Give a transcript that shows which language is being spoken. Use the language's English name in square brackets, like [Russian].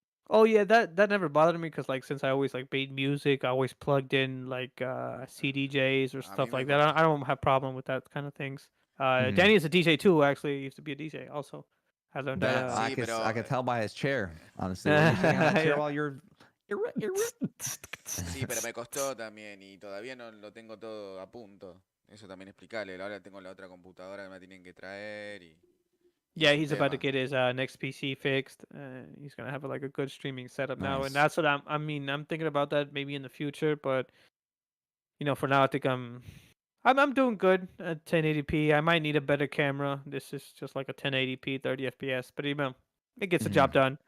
[English] Oh yeah, that never bothered me because like since I always like made music, I always plugged in like CDJs or stuff me like me that. I don't have problem with that kind of things. Mhm. Danny is a DJ too. Actually, he used to be a DJ also. I learned That [Spanish] Sí, [English] I [Spanish] pero- [English] can tell by his chair. Honestly, when you're sitting on that chair Yeah. while you're [Spanish] Sí, pero me costó también y todavía no lo tengo todo a punto. Eso también explicarle. Ahora tengo la otra computadora que me tienen que traer y [English] Yeah, [Spanish] es un [English] he's about to [Spanish] tema. [English] get his next PC fixed. He's gonna have like a good streaming setup now, Nice. and that's what I'm thinking about that maybe in the future. But you know, for now, I think I'm doing good at 1080p. I might need a better camera. This is just like a 1080p 30 FPS, but even it gets the job done.